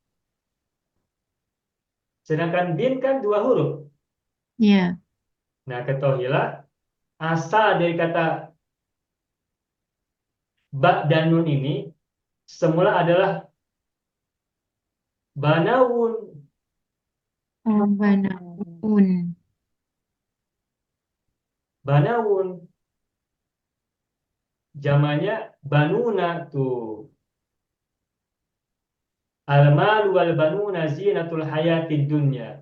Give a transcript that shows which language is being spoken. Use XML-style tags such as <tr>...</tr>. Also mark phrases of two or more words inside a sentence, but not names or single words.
<id>Sedangkan bin kan 2 huruf. Ya. Nah, ketahuilah asal dari kata ba dan nun ini semula adalah banawun. Banawun. Banawun. Jamannya banuna tuh.</id> <ar>المال والبنون زينة الحياة الدنيا.</ar>